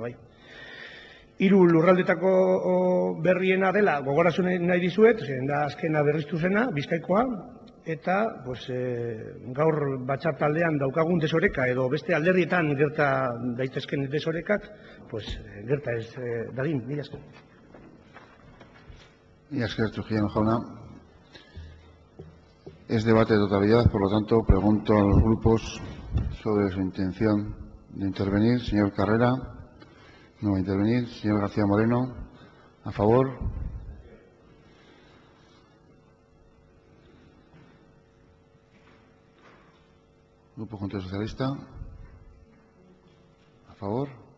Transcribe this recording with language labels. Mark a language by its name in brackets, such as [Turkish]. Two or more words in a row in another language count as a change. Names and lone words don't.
[Basque] 3 lurraldetako berriena dela gogoratzen nahi dizuet, da azkena berriztu zena, Bizkaikoa, eta gaur batzar taldean daukagun desoreka, edo beste alderdietan gerta daitezken desorekak, gerta ez dadin, mila esker. Mila esker, Trujillano jauna. [Spanish] Es debate de totalidad, por lo tanto, pregunto a los grupos sobre su intención de intervenir. Señor Carrera. No va a intervenir. Señor García Moreno, a favor. Grupo Junta Socialista, a favor.